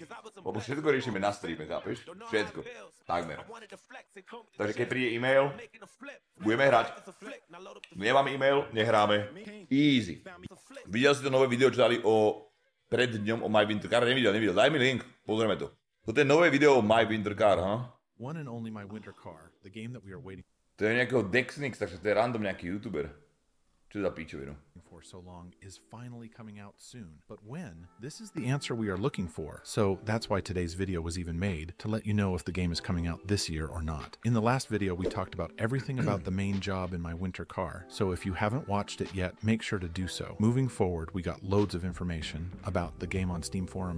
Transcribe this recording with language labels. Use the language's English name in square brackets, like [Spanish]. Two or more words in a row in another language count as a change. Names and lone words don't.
[Slovak] Lebo všetko riešime na streame, chápeš? Všetko. Takmer. Takže keď príde e-mail, budeme hrať. Nemám e-mail, nehráme. Easy. Videl si to nové video, čo dali pred dňom o My Winter Car? Nevidel. Daj mi link, pozrieme to. Toto je nové video o My Winter Car, ha? [English] One and only My Winter Car, the game that we are waiting. [Slovak] To je nejakého Dexnix, takže to je random nejaký youtuber. Čo za píčovinu? [English] For so long is finally coming out soon. But when? This is the answer we are looking for. So that's why today's video was even made, to let you know if the game is coming out this year or not. In the last video, we talked about everything about the main job in My Winter Car. So if you haven't watched it yet, make sure to do so. Moving forward, we got loads of information about the game on Steam forums.